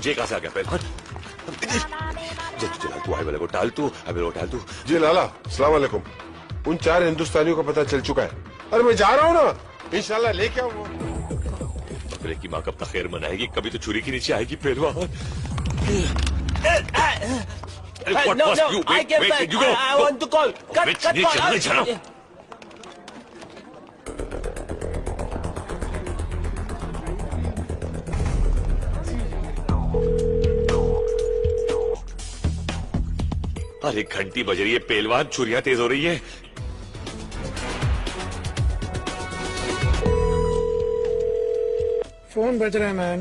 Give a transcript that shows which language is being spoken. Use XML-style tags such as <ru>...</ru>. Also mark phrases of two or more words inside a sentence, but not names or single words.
<hi>जे कहां से आ गया पहलवान. जल्दी तू आए वाले को टाल तू. अबे वो टाल तू. जी लाला,</hi> <ar>السلام عليكم.</ar> <hi>उन 4 हिंदुस्तानियों का पता चल चुका है. अरे मैं जा रहा हूँ ना, इंशाल्लाह लेके आऊंगा. बकरे की माँ कब तक खैर मनाएगी. कभी तो छुरी के नीचे आएगी पहलवान.</hi> <en>No, I get back. I want to call. Cut call.</en> <hi>अरे घंटी बज रही है पहलवान. छुरियां तेज हो रही है. फोन बज रहा है, मैन.</hi>